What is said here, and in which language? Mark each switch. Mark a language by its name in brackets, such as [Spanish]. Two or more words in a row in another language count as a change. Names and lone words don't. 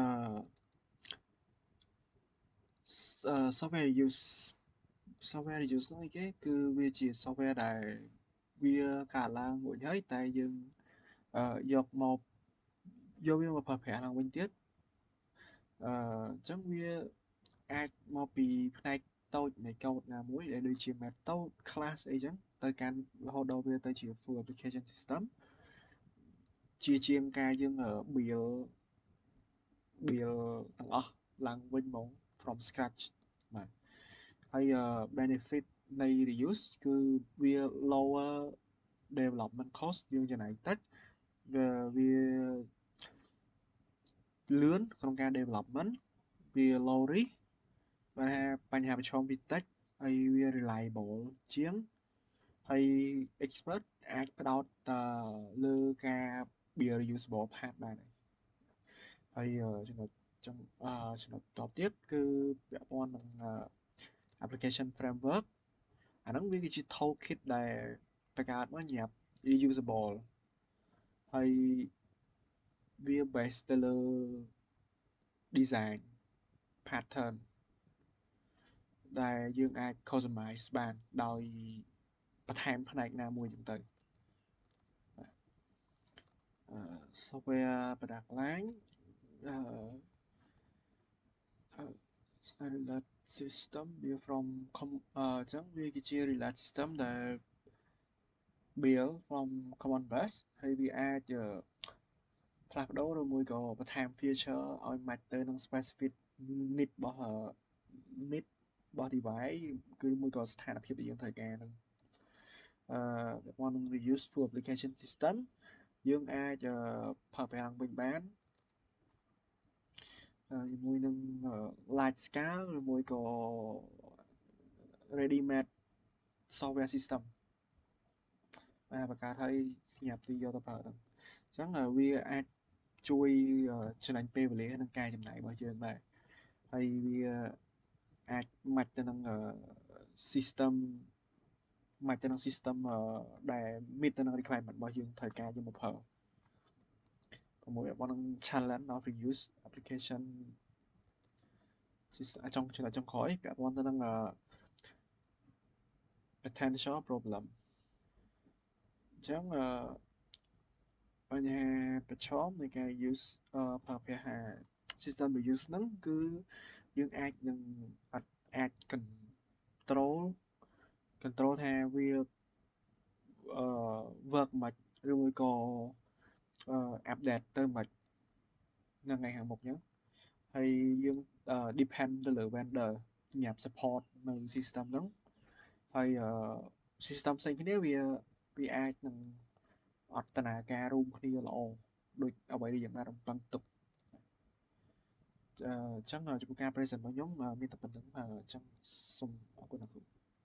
[English] software reuse [Khmer] ហ្នឹងគេគឺវាជា software ដែលវាកើតឡើងរួចហើយតែយើងយកវាមកប្រើប្រាស់ឡើងវិញទៀតអញ្ចឹងវាអាចមកពីផ្នែកតូចនៃកូដណាមួយដែលដូចជា method class អីចឹងទៅកាន់រហូតដល់វាទៅជា [English] full application system [Khmer] ជាជាងការយើង build ទាំងអស់ឡើងវិញហ្មង [English] from scratch [Khmer] បាទហើយ benefit នៃ reuse គឺវា [English] lower development cost [Khmer] យើងចំណាយតិចវា លឿនក្នុងការ development វា [English] low risk [Khmer] បើថាបញ្ហាប្រឈមវាតិចហើយវា reliable ជា ងហើយ expert អាចផ្ដោតលើការ [English] build reusable part [Khmer] បានហើយ ចំណុចតទៅទៀតគឺពាក់ព័ន្ធនឹង [English] application framework [Khmer] អាហ្នឹងវាគឺជា toolkit ដែលបង្កើតមកសម្រាប់ reusable ហើយវា base ទៅលើ [English] design pattern [Khmer] ដែលយើងអាច customize បានដោយបន្ថែមផ្នែកណាមួយចឹងទៅ [English] software product line relate system [Khmer] វា from អញ្ចឹងវាគឺជា [English] relate system [Khmer] ដែល [English] build from common base [Khmer] ហើយវាអាចផ្លាស់ប្ដូរឬមួយក៏បន្ថែម feature ឲ្យ match ទៅនឹង [English] specific need [Khmer] របស់ device គឺមួយក៏ស្ថានភាពដែលយើងត្រូវការហ្នឹងពាក់ព័ន្ធនឹង [English] reuse full application system [Khmer] យើងអាចប្រើប្រាស់ឡើងវិញបាន ជាមួយនឹង [English] large scale [Khmer] ឬមួយក៏ [English] ready made software system [Khmer] បង្កើតឲ្យសម្រាប់ទីយកទៅប្រើហ្នឹងអញ្ចឹងវាអាចជួយចំណេញពេលវេលានិងការចំណាយរបស់យើងដែរហើយវាអាច match ទៅនឹង system ដែល meet ទៅនឹង requirement របស់យើងត្រូវការយកមកប្រើជាមួយពាក់ព័ន្ធនឹង [English] challenge of reuse application system [Khmer] ចំណុចចុងក្រោយពាក់ព័ន្ធទៅនឹង [English] potential problem [Khmer] អញ្ចឹងបញ្ហាប្រឈមនៃការ use ប្រើប្រាស់ [English] system reuse [Khmer] ហ្នឹងគឺយើងអាចនឹងអាច control ថាវា work មិនឬមួយក៏ update ទៅមិននៅថ្ងៃខាងមុខអញ្ចឹងហើយយើង depend ទៅលើ vendor សម្រាប់ support នៅ system ហ្នឹងហើយ system ផ្សេងគ្នាវាអាចនឹងអត់ដំណើរការរួមគ្នាល្អដូចអ្វីដែលយើងបានរំពឹងទុកអញ្ចឹងចំពោះការ present របស់ខ្ញុំមានតែប៉ុណ្្នឹងអញ្ចឹងសូមអរគុណ